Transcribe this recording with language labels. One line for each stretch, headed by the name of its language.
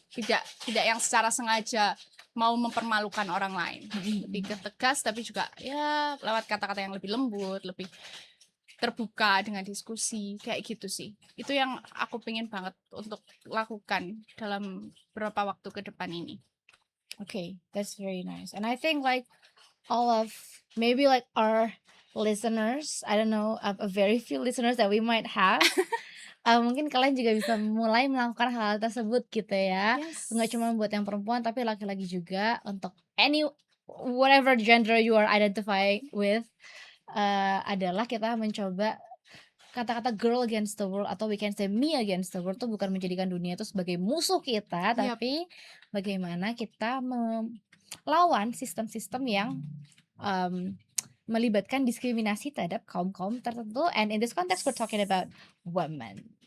Indonesian: Tidak yang secara sengaja mau mempermalukan orang lain. Lebih ke tegas tapi juga ya lewat kata-kata yang lebih lembut, lebih terbuka dengan diskusi kayak gitu sih. Itu yang aku pengen banget untuk lakukan dalam beberapa waktu ke depan ini.
English: Okay, that's very nice. And I think like all of maybe like our listeners, I don't know, a very few listeners that we might have.
Indonesian: Mungkin kalian juga bisa mulai melakukan hal tersebut gitu ya.
English: Yes.
Indonesian: Nggak cuma buat yang perempuan tapi laki-laki juga untuk
English: whatever gender you are identifying with,
Indonesian: adalah kita mencoba kata-kata
English: girl against the world
Indonesian: atau
English: we can say me against the world
Indonesian: tuh bukan menjadikan dunia itu sebagai musuh kita, tapi bagaimana kita melawan sistem-sistem yang melibatkan diskriminasi terhadap kaum-kaum tertentu,
English: and in this context we're talking about women.